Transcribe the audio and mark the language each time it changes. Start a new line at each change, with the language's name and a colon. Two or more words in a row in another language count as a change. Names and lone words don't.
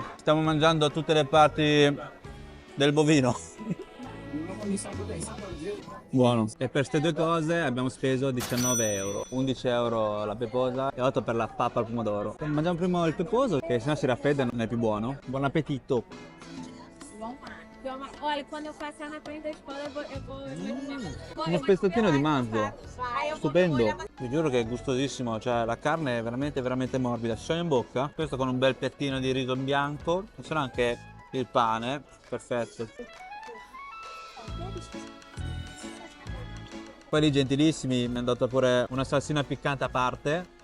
Italian: Stiamo mangiando tutte le parti del bovino. Buono. E per queste due cose abbiamo speso 19 euro. 11 euro la peposa e 8 per la pappa al pomodoro. Mangiamo prima il peposo, che sennò si raffredda e non è più buono. Buon appetito.
Portuguese: Olha, quando eu passar na frente da escola, eu vou
Italian: Uno spezzettino di manzo. Stupendo. Vi giuro che è gustosissimo, cioè la carne è veramente morbida. Si scioglie in bocca. Questo con un bel piattino di riso in bianco. E c'è anche il pane. Perfetto. Poi lì gentilissimi mi hanno dato pure una salsina piccante a parte.